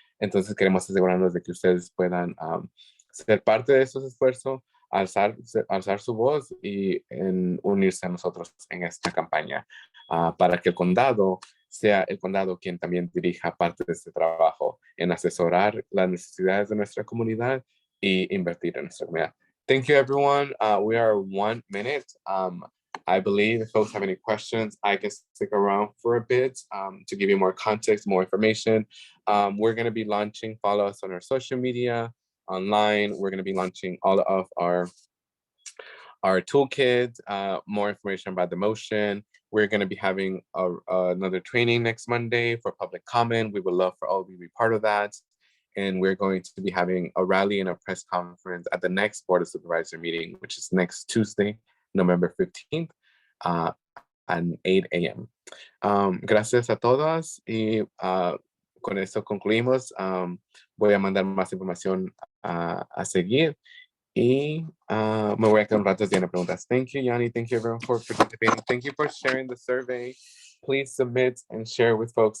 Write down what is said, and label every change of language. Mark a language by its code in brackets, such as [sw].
[es] Entonces queremos asegurarnos de que ustedes puedan ser parte de esos esfuerzos, alzar su voz y unirse a nosotros en esta campaña, para que el condado sea el condado quien también dirija parte de este trabajo en asesorar las necesidades de nuestra comunidad y invertir en nuestra comunidad. [en] Thank you, everyone. We are 1 minute. I believe if folks have any questions, I can stick around for a bit to give you more context, more information. We're going to be launching, follow us on our social media, online. We're going to be launching all of our toolkit, more information about the motion. We're going to be having another training next Monday for public comment. We would love for all of you to be part of that. And we're going to be having a rally and a press conference at the next Board of Supervisor meeting, which is next Tuesday, November 15th, at 8 a.m. [es] Gracias a todas, y con eso concluimos. Voy a mandar más información a seguir, y me voy a quedar un rato lleno de preguntas. [en] Thank you, Yanni. Thank you, everyone, for participating. Thank you for sharing the survey. Please submit and share with folks.